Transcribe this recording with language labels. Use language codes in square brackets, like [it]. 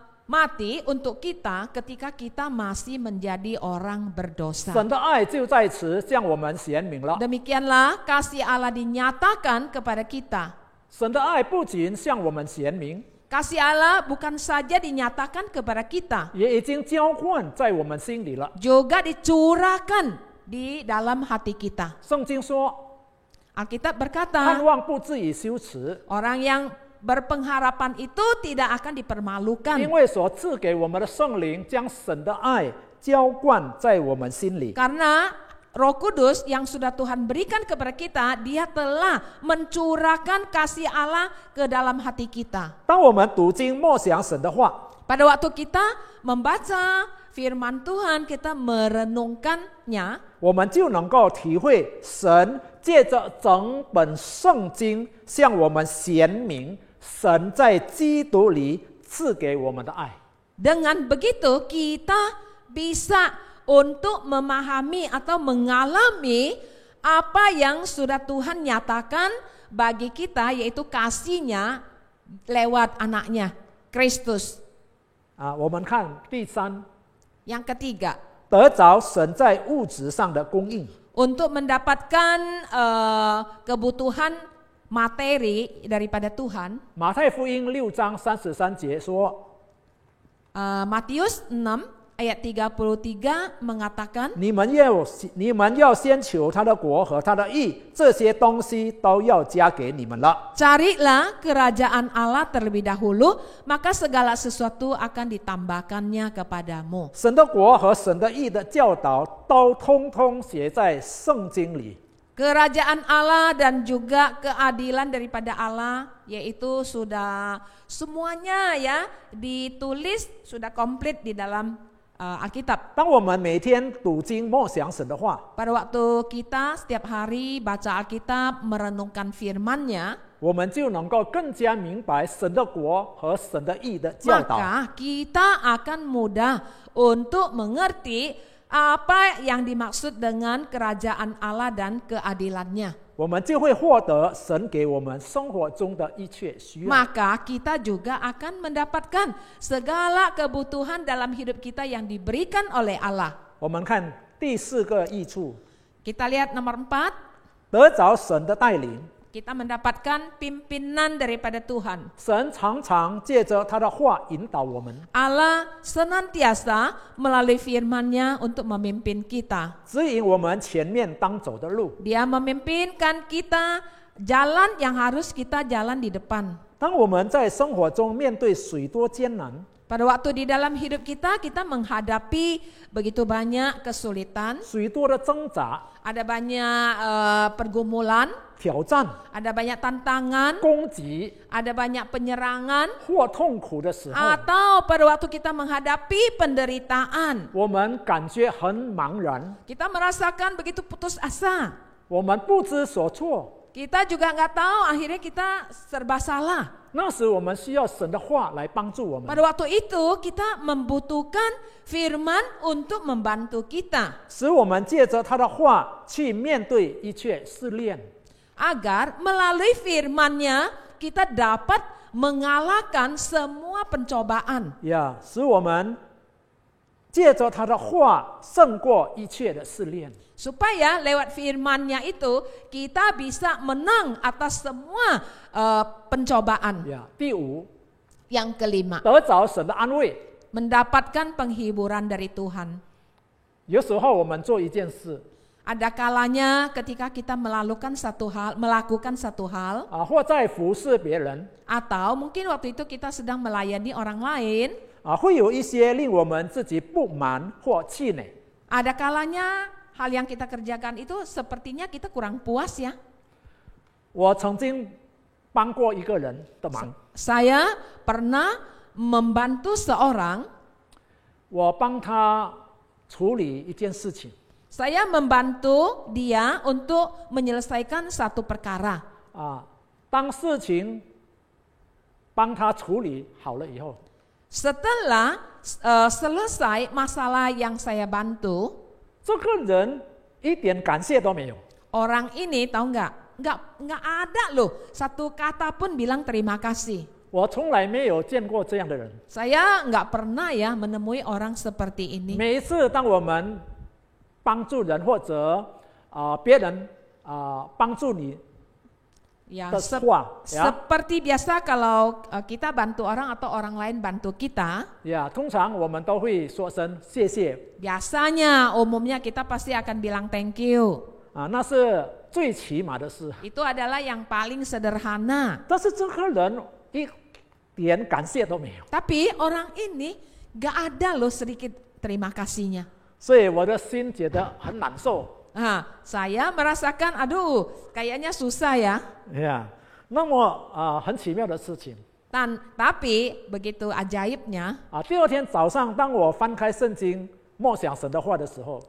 [id] mati untuk kita ketika kita masih menjadi orang berdosa. [zh] 神的爱就在此向我们显明了。 [id] Demikianlah kasih Allah dinyatakan kepada kita. [zh] 神的爱不仅向我们显明， [id] Kasih Allah bukan saja dinyatakan kepada kita, [zh] 也已经浇灌在我们心里了。 [id] juga dicurahkan di dalam hati kita. [zh] 圣经说， [id] Alkitab [zh] 盼 [id] berkata, [zh] 望不至于羞耻， [id] orang yang berpengharapan itu tidak akan dipermalukan. [zh] 因为所赐给我们的圣灵将神的爱浇灌在我们心里。 [id] Karena Roh Kudus yang sudah Tuhan berikan kepada kita, Dia telah mencurahkan kasih Allah ke dalam hati kita. [zh] 当我们读经默想神的话， [id] Pada waktu kita membaca firman Tuhan, kita merenungkannya, [zh] 我们就能够体会神借着整本圣经向我们显明神在基督里赐给我们的爱。 [id] dengan begitu kita bisa untuk memahami atau mengalami apa yang sudah Tuhan nyatakan bagi kita, yaitu kasih-Nya lewat anaknya, Kristus. [zh] 我们看第三， [id] Yang ketiga, [zh] 得着神在物质上的供应。 [id] untuk mendapatkan kebutuhan materi daripada Tuhan. [zh] 马太福音6章33节说， [id] Matius 6 ayat 33 mengatakan, [zh] 你们要先求他的国和他的义，这些东西都要加给你们了。 [id] carilah kerajaan Allah terlebih dahulu, maka segala sesuatu akan ditambahkannya kepadamu. [zh] 神的国和神的义的教导都通通写在圣经里。 [id] Kerajaan Allah dan juga keadilan daripada Allah, yaitu sudah semuanya ya ditulis, sudah komplit di dalam Alkitab. [zh] 当我们每天读经默想神的话， [id] Pada waktu kita setiap hari baca Alkitab, merenungkan firman-Nya, [zh] 我们就能够更加明白神的国和神的义的教导。 [id] maka kita akan mudah untuk mengerti apa yang dimaksud dengan kerajaan Allah dan keadilannya. [zh] 我们就会获得神给我们生活中的一切需要。 [id] Maka kita juga akan mendapatkan segala kebutuhan dalam hidup kita yang diberikan oleh Allah. [zh] 我们看第4个益处， [id] Kita lihat nomor 4, [zh] 得着神的带领。 [id] kita mendapatkan pimpinan daripada Tuhan. [zh] 神常常借着他的话引导我们， [id] Allah senantiasa melalui firman-Nya untuk memimpin kita. [zh] 指引我们前面当走的路。 [id] Dia memimpinkan kita jalan yang harus kita jalan di depan. [zh] 当我们在生活中面对许多艰难， [id] Pada waktu di dalam hidup kita menghadapi begitu banyak kesulitan, [zh] 许多的挣扎、 [id] ada banyak pergumulan, [zh] 挑战、 [id] ada banyak tantangan, [zh] 攻击 [id] ada banyak penyerangan, [zh] 或痛苦的时候， [id] atau pada waktu kita menghadapi penderitaan, [zh] 我们感觉很茫然， [id] kita merasakan begitu putus asa. [zh] 我们不知所措。 [id] Kita juga nggak tahu, akhirnya kita serba salah. [zh] 那时我们需要神的话来帮助我们， [id] Pada waktu itu kita membutuhkan firman untuk membantu kita, [zh] 使我们借着他的话去面对一切试炼。 [id] agar melalui firman-Nya kita dapat mengalahkan semua pencobaan. [zh] 使我们借着他的话胜过一切的试炼。 [id] Supaya lewat firman-Nya itu kita bisa menang atas semua pencobaan. [zh] 第5， [id] Yang kelima, [zh] 得着神的安慰。 [id] mendapatkan penghiburan dari Tuhan. [zh] 有时候我们做一件事， [id] Ada kalanya ketika kita melakukan satu hal, [zh] 或在服侍别人， [id] atau mungkin waktu itu kita sedang melayani orang lain, [zh] 会有一些令我们自己不满或气馁。 [id] ada kalanya hal yang kita kerjakan itu sepertinya kita kurang puas ya. [zh] 我曾经帮过一个人的忙， [id] Saya pernah membantu seorang, [zh] 我帮他处理一件事情。 [id] saya membantu dia untuk menyelesaikan satu perkara. [zh] 当事情帮他处理好了以后， [id] Setelah selesai masalah yang saya bantu, [zh] 这个人一点感谢都没有。 [id] orang ini tahu nggak ada loh satu kata pun bilang terima kasih. [zh] 我从来没有见过这样的人。 [id] Saya nggak pernah ya menemui orang seperti ini. [zh] 每一次当我们帮助人或者别人帮助你 [id] Ya, [zh] 的话， [id] seperti biasa kalau kita bantu orang atau orang lain bantu kita, [zh] 通常我们都会说声谢谢 [id] biasanya umumnya kita pasti akan bilang [en] thank you. [zh] 那是最起码的事。 [id] Itu adalah yang paling sederhana. [zh] 但是这个人一点感谢都没有， [id] Tapi orang ini gak ada loh sedikit terima kasihnya. [zh] 所以我的心觉得很难受。 [id] Saya merasakan, aduh, kayaknya susah ya. [zh] 那么很奇妙的事情。 [id] Tapi begitu ajaibnya, [zh] 第二天早上，当我翻开圣经默想神的话的时候，